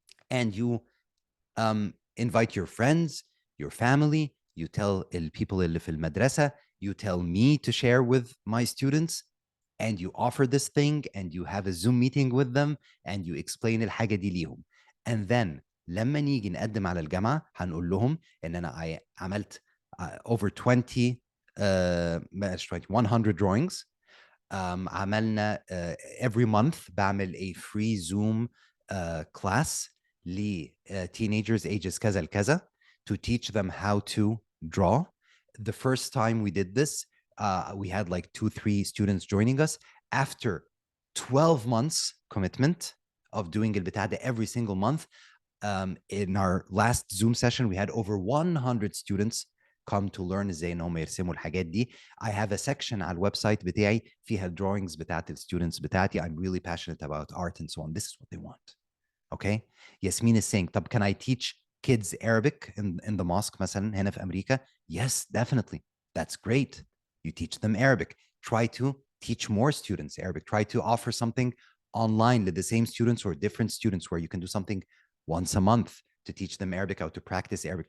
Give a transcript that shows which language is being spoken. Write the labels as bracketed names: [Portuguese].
[English] And you invite your friends, your family, you tell people [Arabic] اللي في المدرسة, [English] you tell me to share with my students, and you offer this thing and you have a Zoom meeting with them and you explain [Arabic] الحاجة دي ليهم. [English] And then [Arabic] لما نيجي نقدم على الجامعة هنقول لهم ان انا عملت over 20 100 drawings. [English] عملنا every month بعمل a free Zoom class teenagers ages كذا لكذا to teach them how to draw. The first time we did this, we had like 2-3 students joining us. After 12 months commitment of doing البتاع ده every single month, in our last Zoom session, we had over 100 students come to learn [Arabic] ازاي ان هم يرسموا الحاجات دي. [English] I have a section [Arabic] على الويب سايت بتاعي فيها drawings بتاعت الستودنتس بتاعتي. [English] I'm really passionate about art and so on. This is what they want. Okay. Yasmin is saying, طب can I teach kids Arabic in the mosque مثلا هنا في أمريكا? Yes, definitely. That's great. You teach them Arabic. Try to teach more students Arabic. Try to offer something online with the same students or different students where you can do something once a month to teach them Arabic, how to practice Arabic.